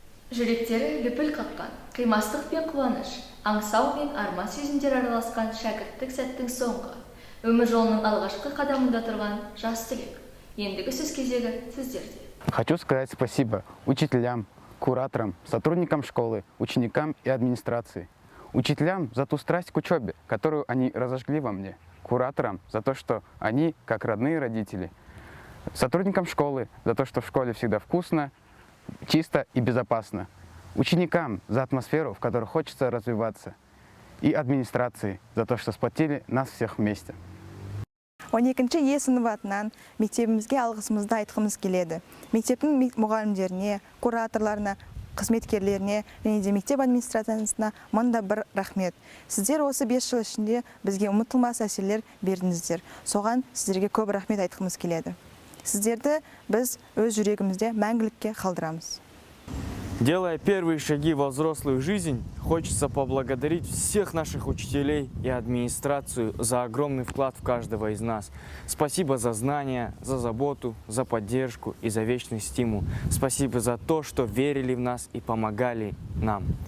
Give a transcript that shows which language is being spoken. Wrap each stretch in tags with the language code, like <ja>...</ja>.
<kk>Жүректері лүпіл қаққан, қимастық пен қуаныш, аңсау мен арман сезімдер араласқан шәкірттік сәттің соңғы, өмір жолының алғашқы қадамында тұрған жас түлек. Ендігі сөз кезегі сіздерде.</kk> <ru>Хочу сказать спасибо учителям, кураторам, сотрудникам школы, ученикам и администрации. Учителям за ту страсть к учебе, которую они разожгли во мне. Кураторам за то, что они как родные родители. Сотрудникам школы за то, что в школе всегда вкусно, чисто и безопасно. Ученикам за атмосферу, в которой хочется развиваться. И администрации за то, что сплотили нас всех вместе.</ru> <kk>12-ші Е сыныбы атынан мектебімізге алғысымызды айтқымыз келеді. Мектептің мұғалімдеріне, кураторларына, қызметкерлеріне және де мектеп администрациясына мыңда бір рахмет. Сіздер осы 5 жыл ішінде бізге ұмытылмас әсерлер бердіңіздер. Соған сіздерге көп рахмет айтқымыз келеді. Сіздерді біз өз жүрегімізде мәңгілікке қалдырамыз.</kk> <ru>Делая первые шаги во взрослую жизнь, хочется поблагодарить всех наших учителей и администрацию за огромный вклад в каждого из нас. Спасибо за знания, за заботу, за поддержку и за вечный стимул. Спасибо за то, что верили в нас и помогали нам.</ru>